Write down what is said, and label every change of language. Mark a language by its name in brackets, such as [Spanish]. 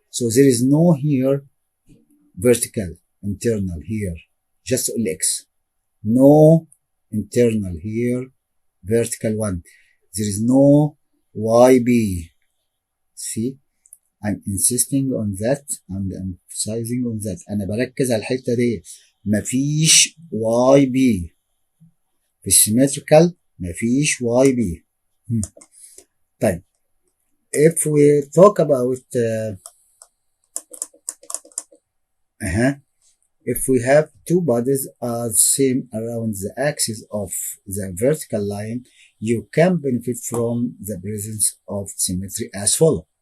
[English] So there is no here vertical internal here, just only X. No internal here vertical one. There is no YB. See, I'm insisting on that and emphasizing on that. [Arabic] أنا بركز على الحتة دي. مفيش YB في السيمتريكال، مفيش YB. [English] طيب if we talk about if we have two bodies are same around the axis of the vertical line, you can benefit from the presence of symmetry as follow.